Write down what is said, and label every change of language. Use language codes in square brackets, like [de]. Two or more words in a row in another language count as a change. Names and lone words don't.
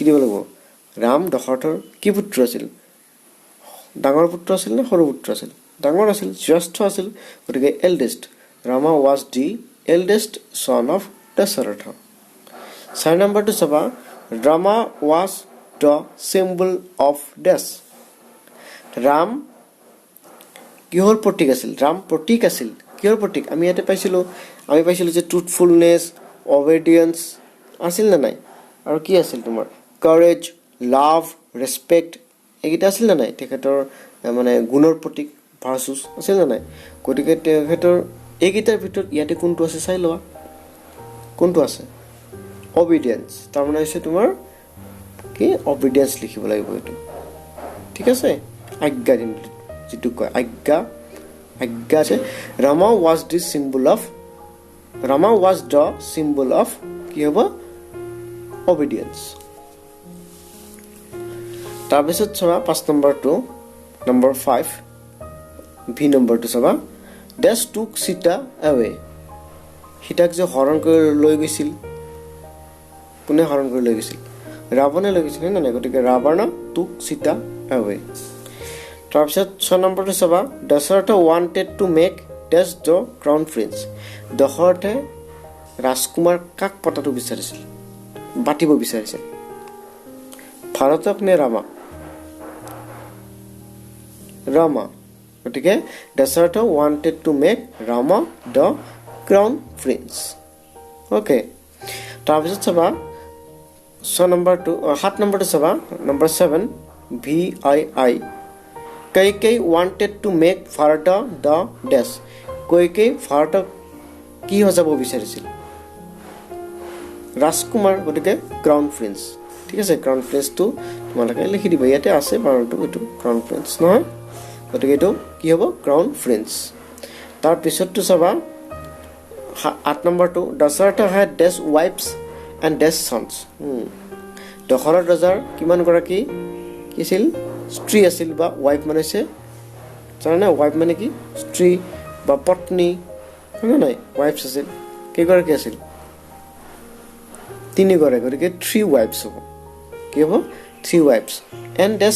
[as] দিব লাগিব ৰাম দশৰথৰ কি পুত্ৰ আছিল ডাঙৰ পুত্ৰ আছিল নে সৰু পুত্ৰ আছিল ডাঙৰ আছিল জ্যেষ্ঠ আছিল গতিকে [en] eldest Rama was the eldest son of [as] Dasharatha 4 নম্বৰটো চাবা [en] Rama was the symbol of dash [as] ৰাম কিহৰ প্ৰতীক আছিল ৰাম প্ৰতীক আছিল কিহৰ প্ৰতীক আমি ইয়াতে পাইছিলো যে ট্ৰুথফুলনেছ obedience আছিল না নাই আৰু কি আছিল তোমাৰ [en] courage love [as] respect এইকেইটা আছিল না নাই তেখেতৰ মানে গুণৰ প্ৰতীক ভাৰ্চুছ আছিল না নাই গতিকে তেখেতৰ এইকেইটাৰ ভিতৰত ইয়াতে কোনটো আছে চাই লোৱা কোনটো আছে obedience তাৰ মানে হৈছে তোমাৰ কি obedience লিখিব লাগিব এটো ঠিক আছে আজ্ঞা দিন যেটো কয় আজ্ঞা আছে [en] Rama was the symbol of [as] কি হ'ব obedience তাৰপিছত চাবা 5 নম্বৰটো নম্বৰ 5 ভি নম্বৰটো চাবা dash [en] took Sita away [as] সীতাক যে হৰণ কৰি লৈ গৈছিল কোনে হৰণ কৰি লৈ গৈছিল ৰাৱণে লৈ গৈছিল না নাই গতিকে ৰাৱণ [en] took Sita away [as] তাৰপিছত 6 নম্বৰটো চাবা [en] Dasharatha wanted to make dash the crown prince [as] দশৰথে ৰাজকুমাৰ কাক পতাটো বিচাৰিছিল বাটিব বিচাৰিছিল ভাৰতক নে ৰামা গতিকে [en] Dasharatha wanted to make Rama the crown prince okay [as] তাৰপিছত চাবা 7 নম্বৰটো চাবা নম্বৰ 7 [en] VII Kaikei wanted to make Bharata the dash Kaikei Bharata [as] কি হজাব বিচাৰিছিল ৰাজকুমাৰ গতিকে [en] crown prince [as] ঠিক আছে ক্ৰাউন প্ৰিন্সটো তোমালোকে লিখি দিবা ইয়াতে আছে বাৰটো এটো [en] crown prince [as] নহয় গতিকে এটো কি হ'ব [en] crown prince [as] তাৰ পিছতটো চাবা 8 নম্বৰটো [en] Dasharatha had dash wives and dash sons [as] দশৰথ ৰজাৰ কিমান গৰাকী কি আছিল স্ত্ৰী আছিল বা ওয়াইফ মানে আছে জানা ওয়াইফ মানে কি স্ত্ৰী বা পত্নী হয় নাই ওয়াইফস আছিল কেইগৰাকী আছিল 3 গৰাকী গতিকে 3 wives হ'ব কি হ'ব [en] 3 wives and dash